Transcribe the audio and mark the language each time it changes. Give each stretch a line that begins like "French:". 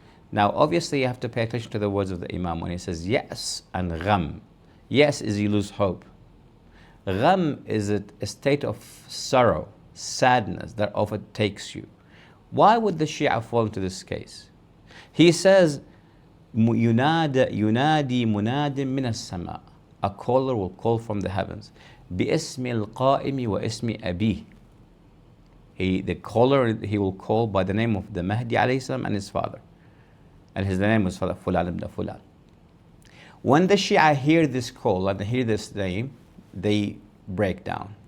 English: Now, obviously, you have to pay attention to the words of the Imam when he says yes and gham. Yes is you lose hope. Gham is a state of sorrow, sadness that overtakes you. Why would the Shia fall into this case? He says,
Arabic: ينادي مناد من السماء.
English: A caller will call from the heavens.
Arabic: باسم القائم واسم أبيه.
English: The caller, he will call by the name of the Mahdi alayhi salam and his father. And his name was Fulan ibn Fulan. When the Shia hear this call and they hear this name, they break down.